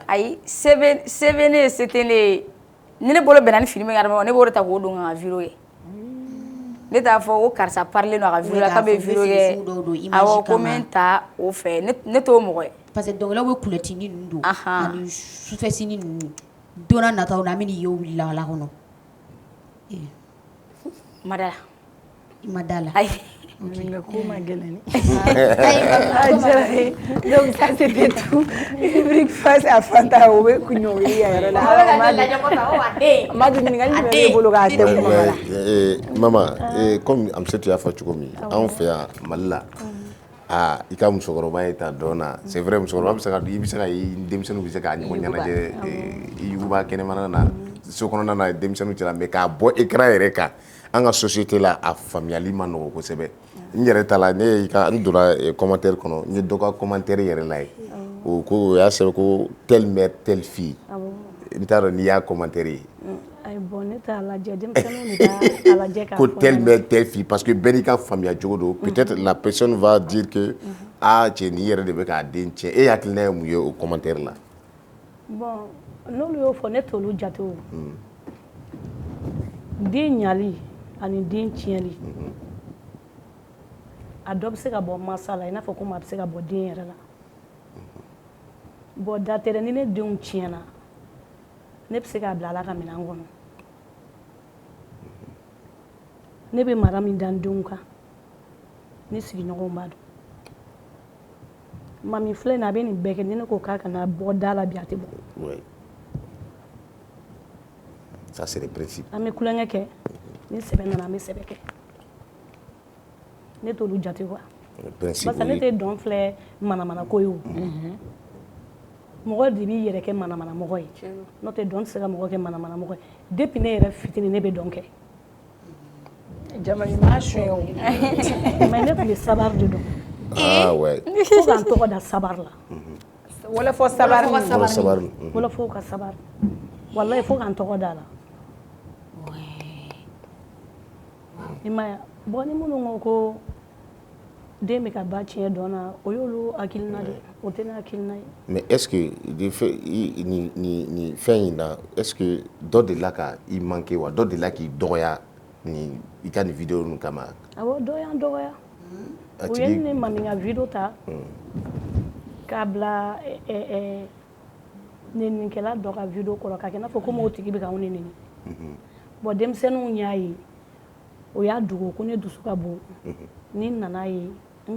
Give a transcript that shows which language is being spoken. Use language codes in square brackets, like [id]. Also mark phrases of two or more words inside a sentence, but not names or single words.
[bm] ayi se bɛ ne ye se tɛ ne ye ni ne bolo bɛnna ni fini min ye adamaden ne b'o de ta k'o don ka vidéo kɛ ne t'a fɔ ko karisa parler don a ka vidéo la k'a bɛ vidéo kɛ awɔ ko n bɛ n ta o fɛ ne t'o mɔgɔ ye parce que dɔnkɛlaw bɛ kulɛtini ninnu don ani sufɛsini ninnu don n'a nataw la an bɛ n'i ye o wuli la kɔnɔ ma da la i ma da la ayi Nga ko ma gɛlɛn [fr] donc ça c'était tout rubrique face à Fanta [bm] o bɛ kuɲɔgɔn a yɛrɛ la ma dun ɲininkali jumɛn b'e bolo k'a tɛmɛ mama la mama comme Amsatou y'a fɔ cogo min anw fɛ yan Mali la i ka musokɔrɔba ye ta dɔn na [fr] c'est vrai [bm] musokɔrɔba bɛ se ka i bɛ se ka denmisɛnninw bɛ se k'a ɲɔgɔn ɲɛnajɛ i yuguba kɛnɛmana na so kɔnɔna na denmisɛnninw cɛla mais k'a bɔ écran yɛrɛ kan an ka société la a faamuyali ma nɔgɔn kosɛbɛ n yɛrɛ ta la n donna commentaire kɔnɔ n ye dɔ ka commentaire yɛrɛ la ye o ko o y'a sɛbɛn ko [fr] telle mère telle fille [bm] n t'a dɔn n'i y'a commentaire ye bon ne t'a lajɛ denmisɛnninw de b'a lajɛ k'a fɔ ko [fr] telle mère telle fille parce que [bm] bɛɛ n'i ka faamuya cogo don [fr] peut-être la personne va dire que [bm] cɛ nin yɛrɛ de bɛ k'a den tiɲɛ e hakilina ye mun ye o commentaire la bon n'olu y'o fɔ ne t'olu jate o den ɲali ani den tiɲɛli a dɔ bɛ se ka bɔ masa la i n'a fɔ komi a bɛ se ka bɔ den yɛrɛ la bon datɛrɛ ni ne denw tiɲɛna ne bɛ se k'a bila ala ka minɛn kɔnɔ ne bɛ mara min da n denw kan ne sigiɲɔgɔnw b'a dɔn mami filɛ nin a bɛ nin bɛɛ kɛ ni ne ko k'a kana bɔ da la bi a tɛ bɔ [fr] ça c'est le principe [bm] an bɛ kulonkɛ kɛ ni sɛbɛ nana an bɛ sɛbɛ kɛ ne t'olu jate [fr] quoi parce que [bm] ne tɛ dɔn filɛ manamana ko ye o mɔgɔ de b'i yɛrɛ kɛ manamana mɔgɔ ye n'o tɛ dɔn tɛ se ka mɔgɔ kɛ manamana mɔgɔ ye depuis ne yɛrɛ fitinin ne bɛ dɔn kɛ jamani maa suɲɛ o mais ne tun bɛ sabar de dɔn [fr] ah ouais [bm] fo k'an tɔgɔ da sabar la wala fo sabar wala fo ka sabar wallahi fo kan tɔgɔ da la imaya bon ni minnu ko den bɛ ka ba tiɲɛ dɔn na o y'olu hakilina de o tɛ ne hakilina ye. [fr] mais est ce que [bm] ni fɛn in na [fr] est ce que [bm] dɔ de la ka i manqué wa dɔ de la k'i dɔgɔya ni i ka nin vidéo ninnu kama. awɔ dɔ y'an dɔgɔya o ye ne mami ka vidéo ta k'a bila nɛninikɛla dɔ ka vidéo kɔrɔ k'a kɛ i n'a fɔ komi o tigi bɛ k'anw nɛni bon denmisɛnninw y'a ye o y'a dogo ko ne dusu ka bon ni nana ye n